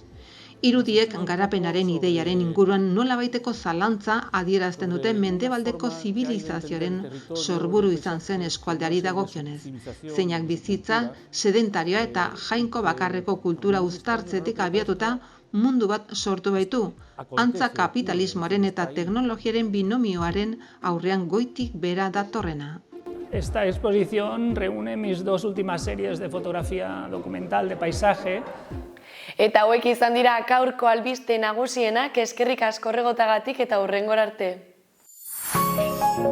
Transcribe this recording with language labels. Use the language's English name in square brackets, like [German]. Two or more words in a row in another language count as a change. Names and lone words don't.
[Basque] Irudiek garapenaren ideiaren inguruan nolabaiteko zalantza adierazten dute mendebaldeko zibilizazioaren sorburu izan zen eskualdeari dagokionez. Zeinak bizitza, sedentarioa eta jainko bakarreko kultura uztartzetik abiatuta mundu bat sortu baitu, antza kapitalismoaren eta teknologiaren binomioaren aurrean goitik bera datorrena. [Spanish] Esta exposición reúne mis 2 últimas series de fotografía documental de paisaje. [Basque] Eta hauek izan dira gaurko albiste nagusienak, eskerrik asko horregotagatik eta hurrengora arte.